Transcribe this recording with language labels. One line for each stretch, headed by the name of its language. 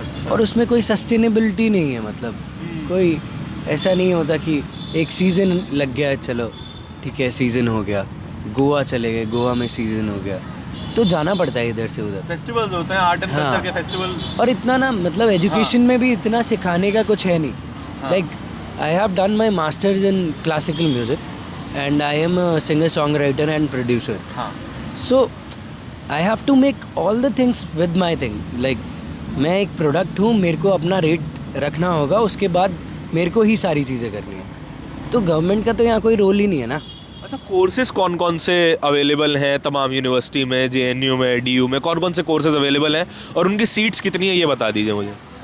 Hindi: और उसमें कोई सस्टेनेबिलिटी नहीं है, मतलब कोई ऐसा नहीं होता कि एक सीज़न लग गया, चलो ठीक है सीज़न हो गया, गोवा चले गए, गोवा में सीज़न हो गया, तो जाना पड़ता है इधर से उधर। फेस्टिवल्स होते हैं, आर्ट एंड कल्चर के फेस्टिवल। और इतना ना मतलब एजुकेशन में भी इतना सिखाने का कुछ है नहीं। Like
English: I have done my masters in classical music and I am a singer songwriter and producer. So I have to make all the things with my thing.
Hindi: Like मैं एक प्रोडक्ट हूँ, मेरे को अपना रेट रखना होगा, उसके बाद मेरे को ही सारी चीज़ें करनी है। तो गवर्नमेंट का तो यहाँ कोई रोल ही नहीं है ना। अच्छा, कोर्सेज कौन कौन से अवेलेबल हैं तमाम यूनिवर्सिटी में, JNU में, DU में, कौन कौन से कोर्सेज अवेलेबल हैं और उनकी सीट्स कितनी है ये बता दीजिए मुझे।